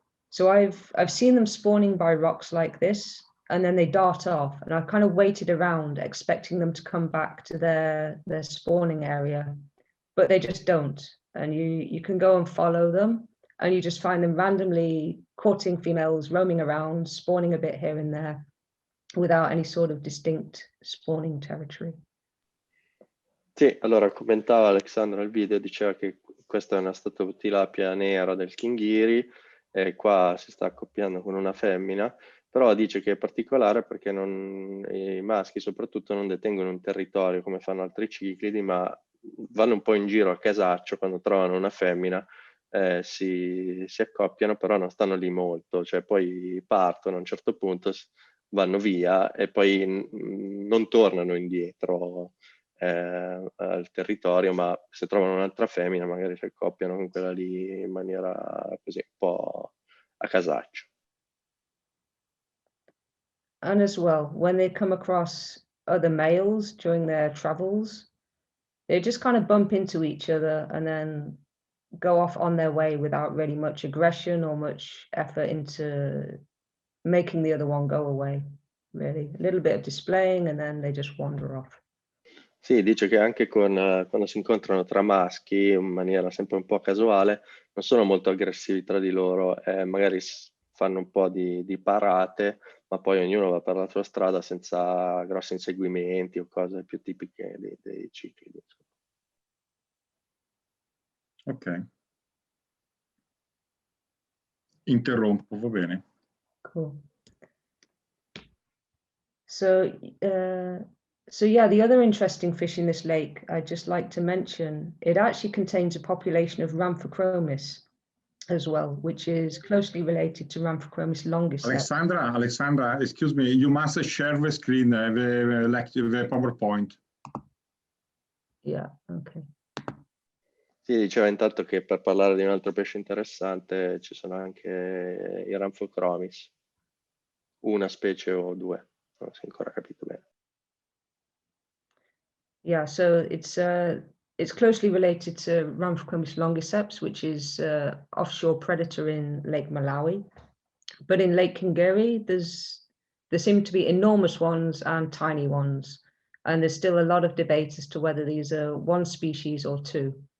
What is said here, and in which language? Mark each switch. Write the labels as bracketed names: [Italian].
[English] So I've seen them spawning by rocks like this, and then they dart off, and I kind of waited around expecting them to come back to their spawning area, but they just don't. And you can go and follow them, and you just find them randomly courting females, roaming around, spawning a bit here and there, without any sort of distinct spawning territory. [Italian] Sì, allora commentava Alexandra il video, diceva che questa è una Astatotilapia nera del Kinghiri, e qua si sta accoppiando con una femmina, però dice che è particolare perché i maschi soprattutto non detengono un territorio come fanno altri ciclidi, ma vanno un po' in giro a casaccio quando trovano una femmina, si accoppiano, però non stanno lì molto, cioè poi partono a un certo punto, vanno via e poi non tornano indietro al territorio, ma se trovano un'altra femmina magari si accoppiano con quella lì in maniera così un po' a casaccio. [English] And as well, when they come across other males during their travels, they just kind of bump into each other and then go off on their way without really much aggression or much effort into making the other one go away, really. A little bit of displaying and then they just wander off. [Italian] Sì, dice che anche quando si incontrano tra maschi in maniera sempre un po' casuale, non sono molto aggressivi tra di loro, magari fanno un po' di parate, ma poi ognuno va per la sua strada senza grossi inseguimenti o cose più tipiche dei cicli. Ok. Interrompo, va bene. [English] Cool. So yeah, the other interesting fish in this lake I'd just like to mention, it actually contains a population of Ramphicromis as well, which is closely related to Ramphicromis longiceps. Alexandra, excuse me, you must share the screen, the PowerPoint. Yeah, okay. [Italian] Sì, diceva intanto che per parlare di un altro pesce interessante ci sono anche i Ramphicromis, una specie o due, non si è ancora capito bene. [English] Yeah, so it's closely related to Ramphicromis longiceps, which is offshore predator in Lake Malawi. But in Lake Kingary, there seem to be enormous ones and tiny ones. And there's still a lot of debate as to whether these are one species or two.